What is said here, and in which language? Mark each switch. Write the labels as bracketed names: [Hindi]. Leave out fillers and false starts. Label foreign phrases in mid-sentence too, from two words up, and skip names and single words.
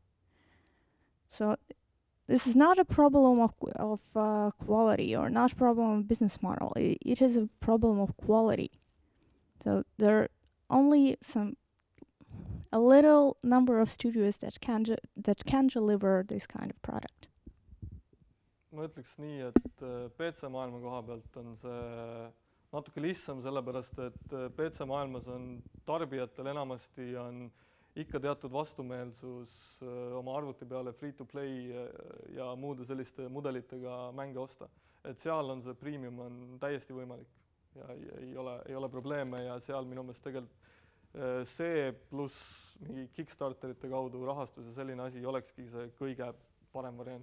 [English] So this is not a problem of quality, or not a problem of business model. It is a problem of quality. So there are only a little number of studios that can deliver this kind of product. [Estonian] ma ütleks nii, et PC maailma koha pealt on see natuke lihtsam, sellepärast et PC maailmas on tarbijatel enamasti on ikka teatud vastumeelsus oma arvuti peale free-to-play ja muude selliste mudelitega mänge osta. Et seal on see premium on täiesti võimalik ja ei ole probleeme, ja seal minu meelest tegelikult see pluss mingi Kickstarterite kaudu rahastus ja selline asi olekski see kõige parem variant.